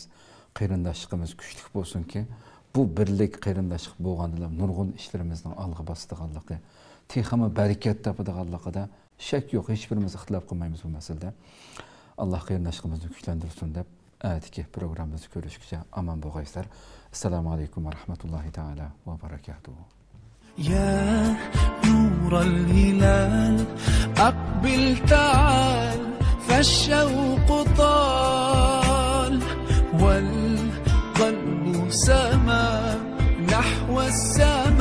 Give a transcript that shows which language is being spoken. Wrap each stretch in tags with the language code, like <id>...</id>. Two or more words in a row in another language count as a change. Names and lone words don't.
<uz>Qarindoshligimiz kuchli bo'lsinki, bu birlik qarindoshlik bo'lganda nurg'un ishlarimizning olg'a bosadiganligi, texmi barakat topadiganligida shak yo'q, hech birimiz ixtilof qilmaymiz bu masalada. Alloh qarindoshligimizni kuchlantirsin deb atiki programmamizni ko'rishgacha aman bo'lgaysizlar.</uz> <ar>السلام عليكم ورحمة الله تعالى وبركاته. يا نور الهلال أقبل تعال فالشوق طال والقلب سما نحو السماء</ar>